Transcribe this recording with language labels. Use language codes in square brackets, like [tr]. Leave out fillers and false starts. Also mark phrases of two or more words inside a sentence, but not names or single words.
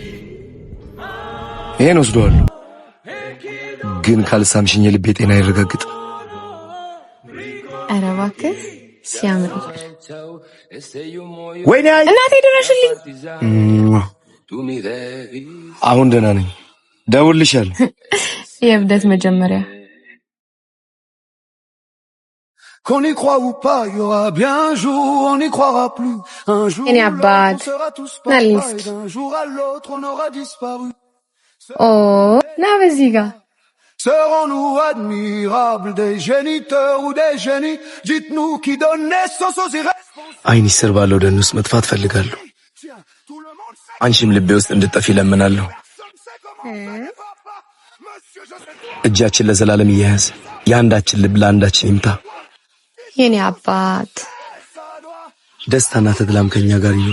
[am] ይሄን ወስደዋለሁ፣ ግን ካልሳምሽኝ ልቤ ጤና ይረጋግጥ። ኧረ እባክህ ሲያምር። ወይኔ እናቴ ድረሽልኝ። አሁን ደህና ነኝ፣ ደውልልሻለሁ። የእብደት መጀመሪያ። [fr] Qu'on y croit ou pas, il y aura bien un jour où on n'y croira plus. Un jour où l'autre, on sera tous pareils. D'un jour à l'autre, on aura disparu. [am] Oh, na በዚህ ጋር [fr] Serons-nous admirables des géniteurs ou des génies? Dites-nous qui donne naissance aux irresponsables. [am] አይን ስር ባለው ደን ውስጥ መጥፋት ፈልጋለሁ። አንቺም ልቤ ውስጥ እንድትጠፊ ለምናለሁ። እጃችን ለዘላለም ይያዝ፣ የአንዳችን ልብ ለአንዳችን ይምታ። የኔ አባት ደስታና ተድላም ከኛ ጋር ይኑር።